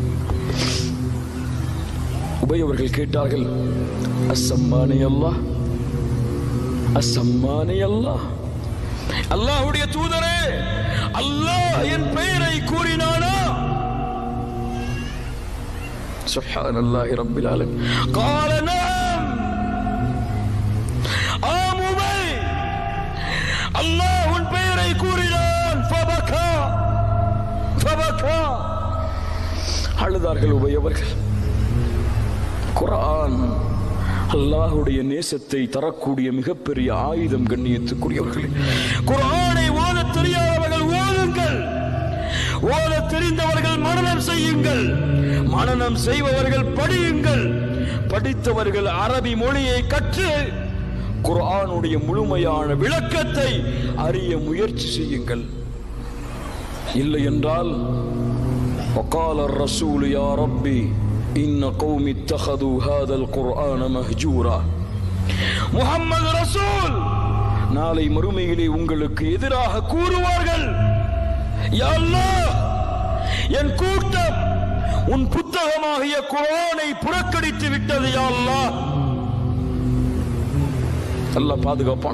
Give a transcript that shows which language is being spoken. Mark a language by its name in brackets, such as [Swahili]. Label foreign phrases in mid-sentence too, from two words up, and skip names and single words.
[Tamil] உபய் அவர்கள் கேட்டார்கள், [Arabic] أسماني الله, أسماني الله, [Tamil] அல்லாஹ்வுடைய தூதரே, அல்லாஹ் என் பெயரை கூறினானா? [Arabic] سبحان الله رب العالمين. قال نعم. [Tamil] ஆம் உபய், அல்லாஹ் உன் பெயரை கூறினான். ஃபபகா, அழுதார்கள் உபய் அவர்கள். குர்ஆன் அல்லாஹ்வுடைய நேசத்தை தரக்கூடிய மிகப்பெரிய ஆயுதம். கண்ணியத்துக்குரியவர்களே, குர்ஆனை ஓதத் தெரியாதவர்கள் ஓதுங்கள், ஓதத் தெரிந்தவர்கள் மனனம் செய்யுங்கள், மனனம் செய்பவர்கள் படியுங்கள், படித்தவர்கள் அரபி மொழியை கற்று குர்ஆனுடைய முழுமையான விளக்கத்தை அறிய முயற்சி செய்யுங்கள். இல்லை என்றால் [Arabic] وقال الرسول يا ربي إن قوم اتخذوا هذا القرآن مهجورا. [Tamil] முஹம்மது ரசூல் நாளை மறுமையிலே உங்களுக்கு எதிராக கூறுவார்கள், [Arabic] يا الله, [Tamil] என் கூட்டம் உன் புத்தகமாகிய குர்ஆனை புறக்கணித்து விட்டது [Arabic] يا الله. [Tamil] அல்லாஹ் பாதுகாப்பான.